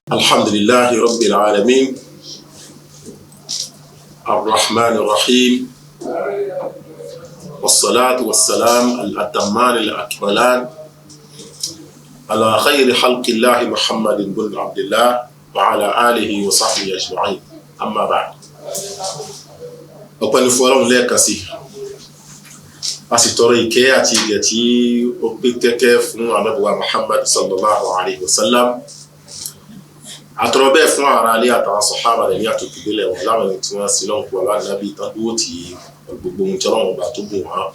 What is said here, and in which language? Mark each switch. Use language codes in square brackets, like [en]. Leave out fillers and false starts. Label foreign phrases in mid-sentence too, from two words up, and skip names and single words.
[ar] الحمد لله رب العالمين الرحمن الرحيم والصلاة والسلام الأتمان الأكملان على خير خلق الله محمد بن عبد الله وعلى آله وصحبه أجمعين أما بعد. [yo] Ọpẹ́ ni fún Ọlọ́run lẹ́ẹ̀kan sí, a sì tọrọ ìkẹ́ àti ìgẹ̀ tí ó pé kẹ́kẹ́ fún Ànábì wa Muhammad [ar] صلى الله عليه وسلم. [yo] Àtọrọ bẹ́ẹ̀ fún ara ilé àtàwọn sàhábà rẹ̀ ní àtòkèdélẹ̀ wọn láwọn ẹni tí wọ́n sì lọ́hùn pọ̀ Ànábì tán dúró tí gbogbo ohun tí Ọlọ́run bá tó bùn wọ́n.